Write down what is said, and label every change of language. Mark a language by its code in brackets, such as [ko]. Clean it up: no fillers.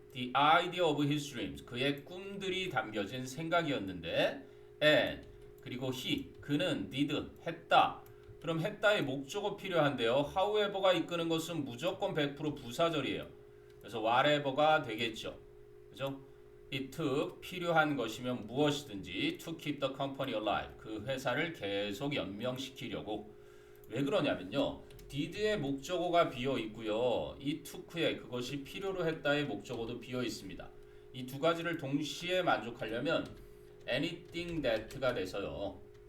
[en] The idea of his dreams. [ko] 그의 꿈들이 담겨진 생각이었는데 and 그리고 he 그는 did 했다. 그럼 했다의 목적어 필요한데요. however가 이끄는 것은 무조건 100% 부사절이에요. 그래서 whatever가 되겠죠. 그죠? [en] It took [ko] 필요한 것이면 무엇이든지 [en] to keep the company alive. [ko] 그 회사를 계속 연명시키려고. 왜 그러냐면요. did의 목적어가 비어 있고요. 이 took의 그것이 필요로 했다의 목적어도 비어 있습니다. 이 두 가지를 동시에 만족하려면 anything that가 돼서요.